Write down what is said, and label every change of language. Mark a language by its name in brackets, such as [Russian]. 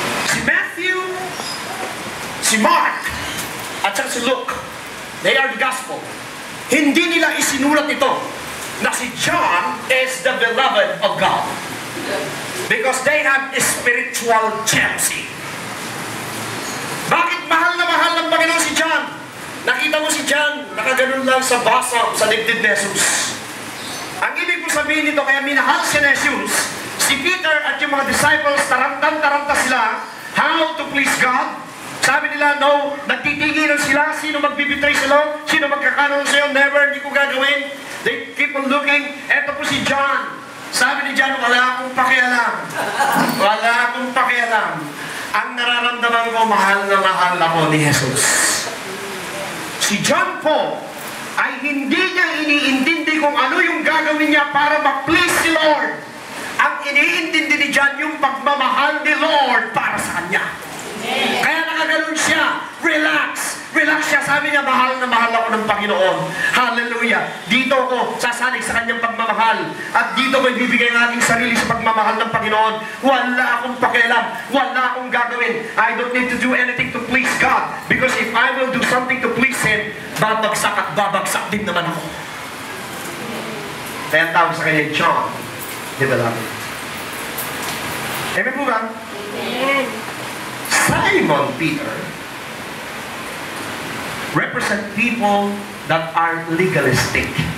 [Filipino] Si Matthew, si Mark, at saka si Luke, [English] they are the gospel. [Filipino] Hindi nila isinulat ito na si John [English] is the beloved of God. Because they have a spiritual jealousy. [Filipino] Bakit mahal na mahal ng Panginoon si John? Nakita mo si John, nakaganon lang sa basa, sa dibdib ni Jesus. Ang ibig ko sabihin nito, kaya minahal siya ni Jesus, si Peter at yung mga disciples, tarantang-taranta sila, [English] how to please God. [Filipino] Sabi nila, no, nagtitinginan sila, sino magbibitray sila, sino magkakaroon sa'yo, never, hindi ko gagawin. [English] They keep on looking. [Filipino] Eto po si John. Sabi ni John, wala akong pakialam. Wala akong pakialam. Ang nararamdaman ko, mahal na mahal ako ni Jesus. Si John po, ay hindi niya iniintindi kung ano yung gagawin niya para ma-please si Lord. Ang iniintindi ni John yung pagmamahal ni Lord para sa kanya. Kaya nakaganon siya. Relax. Relax siya. Sabi niya, mahal na mahal ako ng Panginoon. Hallelujah. Dito ako sasalig sa kanyang pagmamahal. At dito ko ibibigay ng aking sarili sa pagmamahal ng Panginoon. Wala akong pakialam. Wala akong gagawin. [English] I don't need to do anything to please God. Because if I will do something to please Him, [Filipino] babagsak at babagsak din naman ako. Kaya ang tawag sa kanya, John, the beloved. Amen po ba? Amen. [English] Simon Peter represent people that are legalistic.